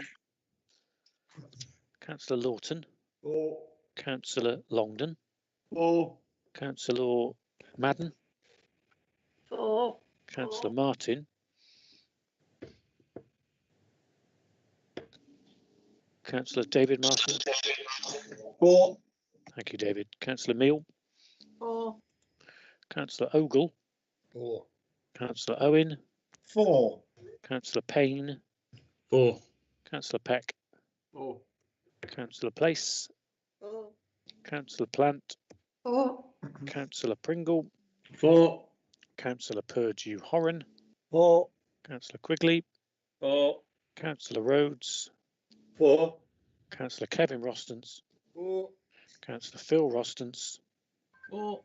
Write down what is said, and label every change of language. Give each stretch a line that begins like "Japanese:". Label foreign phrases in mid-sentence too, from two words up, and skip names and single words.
English: Councillor Lawton, 4. Councillor Longdon, 4. Councillor Madden, 4. Councillor Martin, Councillor David Martin. 4. Thank you, David. Councillor Meal, 4. Councillor Ogle, 4. Councillor Owen, 4. Councillor Payne, 4. Councillor Peck, 4. Councillor Place, 4. Councillor Plant, 4. Councillor Pringle, 4. Councillor Purdue Horan, 4. Councillor Quigley, 4. Councillor Rhodes, 4. Councillor Kevin Rostance, 4. Councillor Phil Rostance, 4.